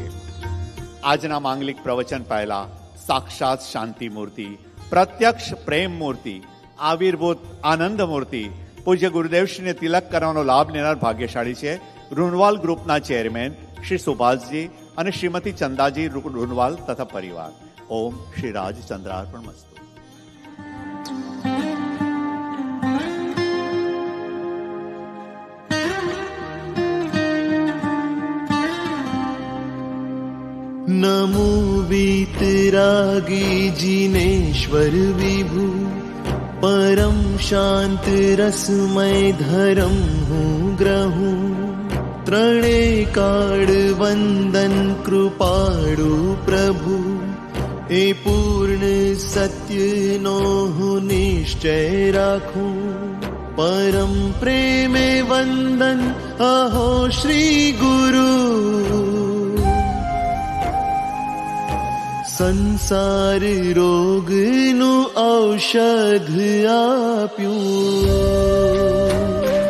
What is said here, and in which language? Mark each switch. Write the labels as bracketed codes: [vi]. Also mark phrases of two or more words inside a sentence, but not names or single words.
[gu] આજના માંગલિક પ્રવચન પહેલા સાક્ષાત શાંતિ મૂર્તિ, પ્રત્યક્ષ પ્રેમ મૂર્તિ, આવિર્ભૂત આનંદ મૂર્તિ પૂજ્ય ગુરુદેવશ્રીને તિલક કરવાનો લાભ લેનાર ભાગ્યશાળી છે રૂનવાલ ગ્રુપના ચેરમેન શ્રી સુભાષજી અને શ્રીમતી ચંદાજી રૂનવાલ તથા પરિવાર. [sa] ઓમ શ્રી રાજચંદ્રાર્પણમસ્તુ. [gu] નમો વીતરાગી જિનેશ્વર વિભુ, પરમ શાંત રસમય ધર્મ હું ગ્રહું. ત્રણે કાળ વંદન કૃપાળુ પ્રભુ, એ પૂર્ણ સત્ય નો હું નિશ્ચય રાખું. પરમ પ્રેમે વંદન અહો શ્રી ગુરુ, સંસાર રોગનું ઔષધ આપ્યું.